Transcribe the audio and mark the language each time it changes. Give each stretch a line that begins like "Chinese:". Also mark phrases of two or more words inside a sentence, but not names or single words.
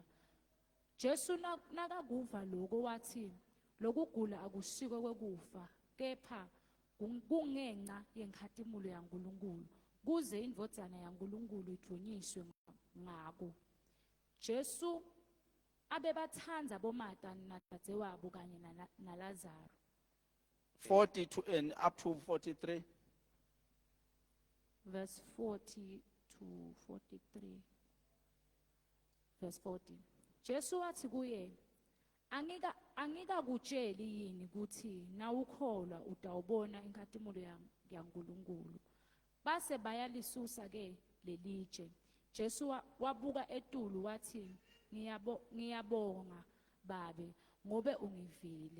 Swati: Jesu nakakuva lokho wathi, lokugula akusiko kwekufa, kepha kungenxa yenkhathimulo yaNkulunkulu, kuze indvodzana yaNkulunkulu idunyiswe ngako. Jesu abebathandza boMartha nadadzewabo kanye naLazaro.
English: 40 to and up to 43. Verse 40 to 43. Verse 40.
Swati: Jesu wathi kuye, angikakutsheli yini ukuthi nawukholwa utawubona inkathimulo yaNkulunkulu. base bayalisusa ke lelitshe. Jesu wabuka etulu wathi ngiyabonga babe ngobe ungivile.